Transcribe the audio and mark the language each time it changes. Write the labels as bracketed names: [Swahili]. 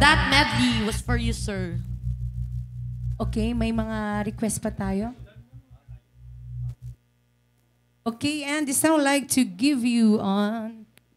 [English] That medley was for you, sir. [Filipino] Okay, may mga request pa tayo? [English] Okay, and this I would like to give you on